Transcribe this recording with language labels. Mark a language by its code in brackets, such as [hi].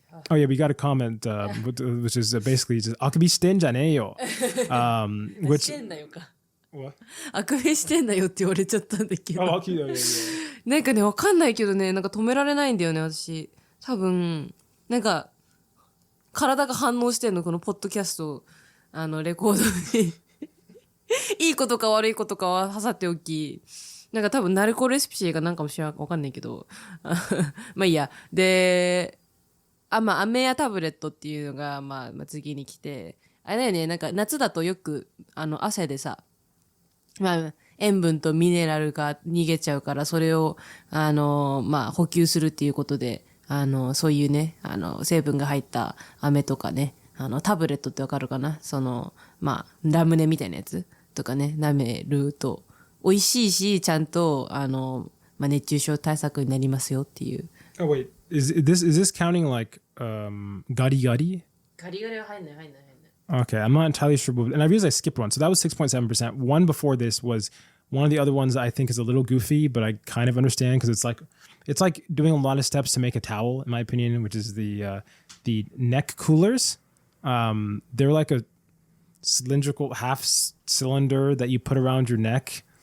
[en] Oh yeah, we got a comment which is basically just [ja] akubi shiten janeyo. [en] Which [ja] してんだよか。 [en] what? [ja] あくびしてんだよって言われちゃったんだけど。 [en] Oh, okay, yeah. [ja] なんかね、わかんないけどね、なんか止められないんだよね、私。多分、なんか、体が反応してんの、このポッドキャスト、レコードに。いいことか悪いことかは挟っておき、なんか多分ナルコレシピがなんかもしれないかわかんないけど。まあいいや。で、まあ、飴やタブレットっていうのが、まあ次に来て、あれだよね、なんか夏だとよく、汗でさ、まあ、塩分とミネラルが逃げちゃうから、それを、まあ、補給するっていうことで、そういうね、成分が入った飴とかね、タブレットってわかるかな？まあ、ラムネみたいなやつとかね、舐めると、美味しいし、ちゃんと、まあ、熱中症対策になりますよっていう。 [en] Oh wait, is this counting like [ja] ガリガリ？ガリガリは入んない。 [en] Okay, I'm not entirely sure, and I realized I skipped one. So that was 6.7%. One before this was one of the other ones that I think is a little goofy, but I kind of understand because it's like doing a lot of steps to make a towel, in my opinion, which is the neck coolers. They're like a cylindrical half cylinder that you put around your neck.